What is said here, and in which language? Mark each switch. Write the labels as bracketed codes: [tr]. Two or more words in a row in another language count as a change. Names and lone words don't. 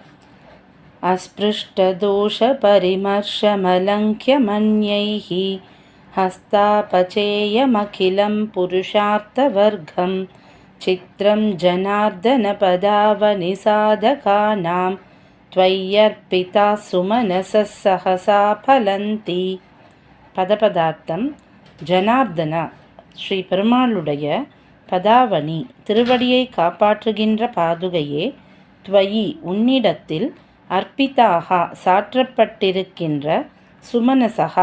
[sa] अस्पृष्टदोषपरिमर्शमलङ्घ्यमन्यैः हस्तापचेयमखिलं पुरुषार्थवर्गं चित्रं जनार्दनपदावनिसाधकानां त्वय्यर्पिता सुमनसः सहसा फलन्ति. [ta] பதபதார்த்தம். ஜனார்தனா, ஸ்ரீ பெருமாளுடைய பதாவனி திருவடியை காப்பாற்றுகின்ற பாதுகையே, துவயி உன்னிடத்தில், அர்ப்பிதாக சாற்றப்பட்டிருக்கின்ற, சுமனசகா